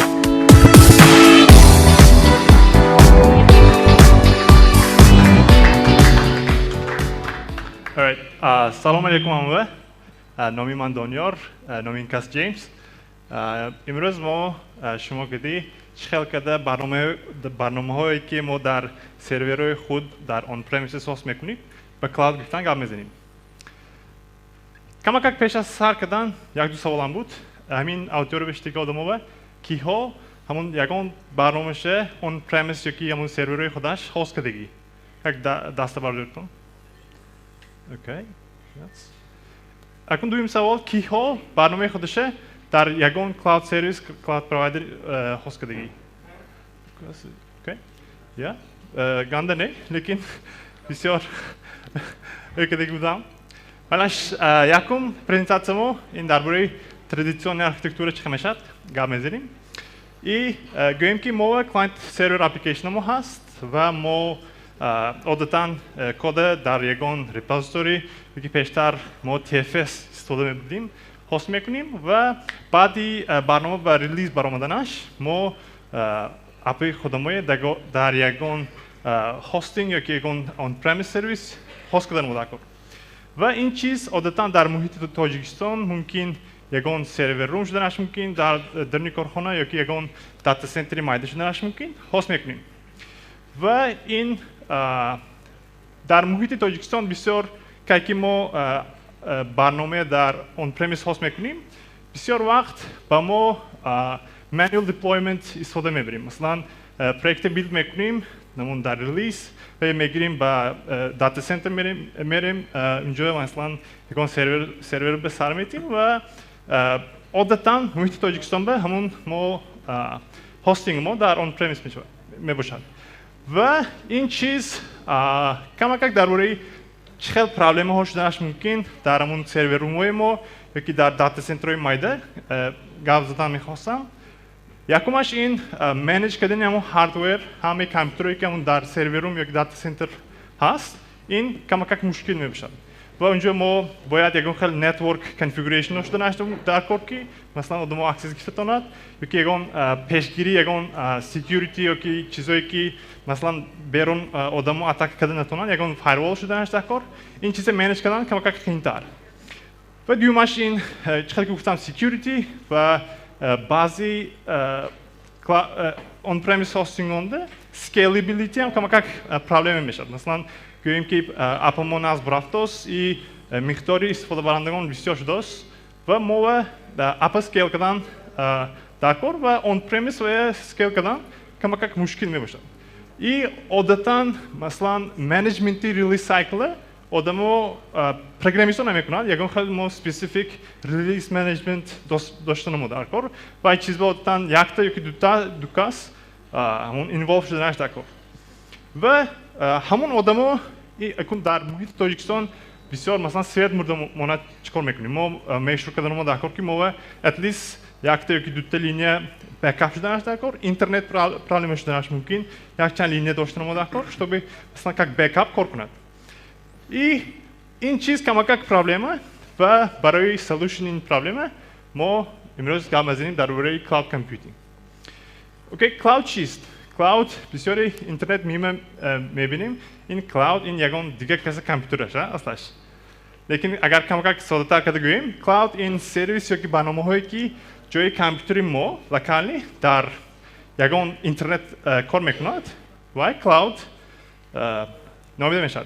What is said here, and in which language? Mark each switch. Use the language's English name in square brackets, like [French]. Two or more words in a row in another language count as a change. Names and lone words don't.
[English] Alright, [Tajik] салом алейкум амва. Номи ман Доньор, номин кас Джеймс. Имрӯз мо шумо гидӣ чихелкада барномаҳое ки мо дар серверои худ дар on-premises ҳост мекунем, ба клауд гирифтан гап мезанем. Камакак пеш аз сар кардан як-ду саволам буд. Ҳамин аудитория бештаги одамова киҳо ҳамон ягон барномааше on-premise ёки ҳамон серверои худаш ҳост кардагӣ. Як даста бардор кун. [English] Okay. Yes. [Tajik] Акун дуюм савол киҳо барномаи худаше дар ягон [English] cloud service, cloud provider [Tajik] ҳост кардагӣ? [English] Okay. Yeah. [Tajik] Ганда не, лекин бисёр кардагӣ будам. Балаш якум презентатсиямо ин дар бораи традитсиони архитектура чӣ мешавад гап мезанем. И гӯем ки мо [English] client server application [Tajik] мо ҳаст ва мо одатан кода дар ягон репозитори ки пештар мо TFS истифода мебудем ҳост мекунем ва баъди барнома ба релиз баромаданаш мо апи худамое дар ягон хостинг ёки ягон on-premise сервис ҳост кардан мудакор. Ва ин чиз одатан дар муҳити Тоҷикистон мумкин ягон сервер рум шуданаш мумкин, дар даруни корхона ёки ягон дата центри майда шуданаш мумкин ҳост мекунем. Ва ин дар муҳити Тоҷикистон бисёр кайки мо барномаи дар on-premise ҳост мекунем, бисёр вақт ба мо [English] manual deployment [Tajik] истифода мебарем. Масалан, проекте билд мекунем, намун дар релиз ва мегирем ба дата центр мерем, инҷо масалан ягон сервер ба сар метим ва одатан муҳити Тоҷикистон ба ҳамун мо ҳостинг мо дар on-premise мебошад. Ва ин чиз камакак дар бораи чӣ хел проблемаҳо шуданаш мумкин дар ҳамун серверумои мо ёки дар дата центрои майда гап задан мехостам. Якумаш ин менеҷ кардани ҳамун ҳардвер, ҳамаи компютерое ки ҳамун дар серверум ёки дата центр ҳаст, ин камакак мушкил мебошад. Ва онҷо мо бояд ягон хел [English] network configuration [Tajik] шуданаш дар кор ки масалан одамҳо аксес гирифтатонад ёки ягон пешгирӣ, ягон security ёки чизое ки масалан берун одамҳо атака карда натонанд, ягон firewall шуданаш дар кор. Ин чиза менеҷ кардан камакак қиинтар. Ва дуюмаш ин чӣ хел ки гуфтам security ва баъзи [English] on-premise hosting- [Tajik] онда scalability ҳам камакак проблема мешавад. Масалан гӯем ки апамо назб рафтост и миқдори истифодабарандагон бисёр шудааст ва мо апа scale кардан дар кор ва on-premise ва scale кардан камакак мушкил мебошад. И одатан масалан менеҷменти [English] release cycle [Tajik] одамо программистон намекунад, ягон хел мо [English] specific release management [Tajik] дошта намуд дар кор ва ин чизба одатан якта ёки ду кас ҳамон involve шуданаш дар кор. Ва ҳамон одамо акун дар муҳити Тоҷикистон бисёр масалан свет мурда монад чикор мекунем. Мо мешур кардан дар кор ки мо [English] at least [Tajik] якта ёки дута линия backup шуданаш дар кор, интернет проблема шуданаш мумкин, якчанд линия доштанам дар кор, чтобы масалан как backup кор кунад. И ин чиз камакак проблема ва барои solution ин проблема мо имрӯз гап мезанем дар бораи [English] cloud computing. [Tajik] Окей, cloud чист? Cloud бисёри интернет мебинем, ин cloud ин ягон дигар каса компютер аст аслаш. Лекин агар камакак содатар карда гӯем, cloud ин сервис ёки барномаҳое ки ҷои компютери мо локални дар ягон интернет кор мекунад ва cloud номида мешавад.